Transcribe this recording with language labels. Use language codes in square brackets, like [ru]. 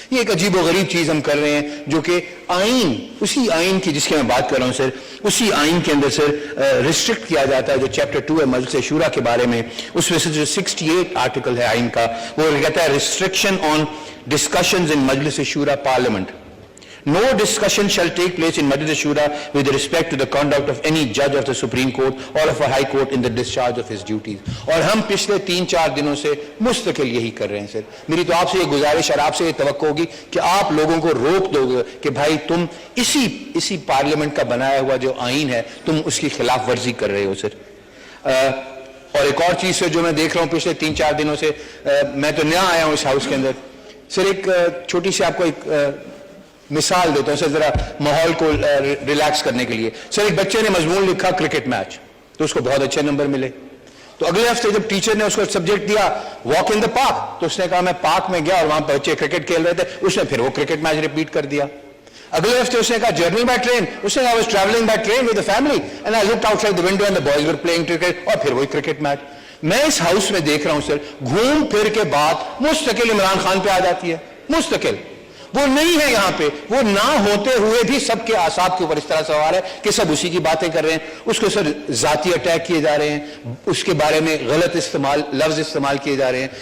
[ur] یہ ایک عجیب و غریب چیز ہم کر رہے ہیں جو کہ آئین, اسی آئین کی جس کی میں بات کر رہا ہوں سر, اسی آئین کے اندر سر ریسٹرکٹ کیا جاتا ہے جو چیپٹر 2 ہے مجلس شورا کے بارے میں. اس میں سے جو 68 آرٹیکل ہے آئین کا, وہ کہتا ہے [en] Restriction on discussions in Majlis Shura parliament. No discussion shall take place in Majlis Shura with respect to the conduct of any judge of the Supreme Court or of a High Court in the discharge of his duties. [ur] اور ہم پچھلے 3-4 دنوں سے مستقل یہی کر رہے ہیں سر. میری تو آپ سے یہ گزارش اور آپ سے یہ توقع ہوگی کہ آپ لوگوں کو روک دو گے کہ بھائی تم اسی پارلیمنٹ کا بنایا ہوا جو آئین ہے تم اس کی خلاف ورزی کر رہے ہو سر. اور ایک اور چیز سے جو میں دیکھ رہا ہوں پچھلے 3-4 دنوں سے, میں تو نیا آیا ہوں اس ہاؤس کے اندر سر, ایک چھوٹی سی آپ کو ایک مثال دیتا ہوں سر ذرا ماحول کو ریلیکس کرنے کے لیے. سر ایک بچے نے مضمون لکھا کرکٹ میچ, تو اس کو بہت اچھے نمبر ملے. تو اگلے ہفتے جب ٹیچر نے اس کو سبجیکٹ دیا [en] walk in the park, [ur] تو اس نے کہا میں پارک میں گیا اور وہاں بچے کرکٹ کھیل رہے تھے, اس نے پھر وہ کرکٹ میچ ریپیٹ کر دیا. اگلے ہفتے اس نے کہا [en] journey by train, [ur] اس نے کہا [en] I was traveling by train with the family and I looked outside the window and the boys were playing cricket, [ur] اور پھر وہی کرکٹ میچ. میں اس ہاؤس میں دیکھ رہا ہوں سر گھوم پھر کے بات مستقل عمران خان پہ آ جاتی ہے. مستقل وہ نہیں ہے یہاں پہ, وہ نہ ہوتے ہوئے بھی سب کے اعصاب کے اوپر اس طرح سوار ہے کہ سب اسی کی باتیں کر رہے ہیں. اس کو سر ذاتی اٹیک کیے جا رہے ہیں, اس کے بارے میں غلط لفظ استعمال کیے جا رہے ہیں.